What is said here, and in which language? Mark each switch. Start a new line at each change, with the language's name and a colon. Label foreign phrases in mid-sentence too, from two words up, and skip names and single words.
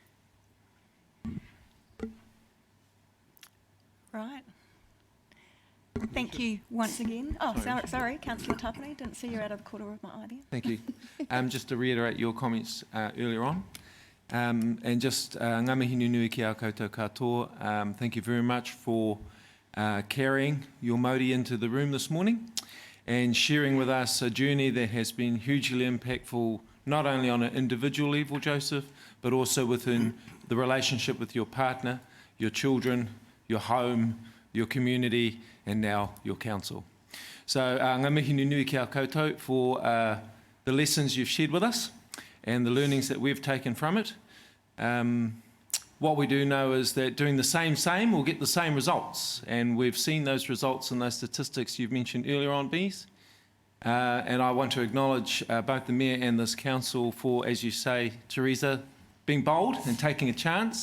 English: Right. Thank you once again. Oh, sorry, Councillor Tapani, didn't see you out of the corner of my eye there. Thank you. Just to reiterate your comments earlier on, and just
Māori: ngā mihi nui ki a koutou katoa,
English: thank you very much for carrying your Māori into the room this morning and sharing with us a journey that has been hugely impactful, not only on an individual level, Joseph, but also within the relationship with your partner, your children, your home, your community, and now your council. So
Māori: ngā mihi nui ki a koutou
English: for the lessons you've shared with us and the learnings that we've taken from it. What we do know is that doing the same will get the same results, and we've seen those results in those statistics you've mentioned earlier on, Bees. And I want to acknowledge both the Mayor and this Council for, as you say, Teresa, being bold and taking a chance.